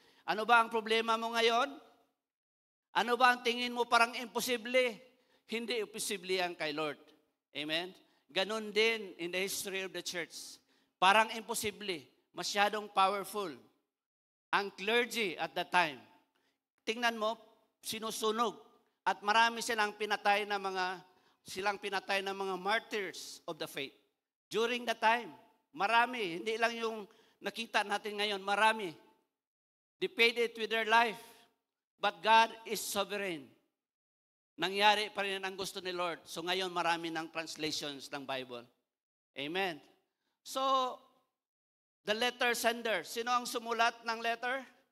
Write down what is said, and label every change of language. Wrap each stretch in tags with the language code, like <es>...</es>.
<tl>Ano ba ang problema mo ngayon? Ano ba ang tingin mo parang imposible? Hindi imposible yan kay Lord. Amen? Ganon din</tl> <en>in the history of the church.</en> <tl>Parang imposible. Masyadong</tl> <en>powerful. Ang clergy at that time.</en> <tl>Tingnan mo, sinusunog. At marami silang pinatay na mga</tl> <en>martyrs of the faith. During that time,</en> <tl>marami. Hindi lang yung nakita natin ngayon, marami.</tl> <en>They paid it with their life. But God is sovereign.</en> <tl>Nangyari pa rin ang gusto ni Lord. So ngayon marami ng translations ng Bible. Amen.</tl> <en>So, the letter sender.</en> <tl>Sino ang sumulat ng letter?</tl>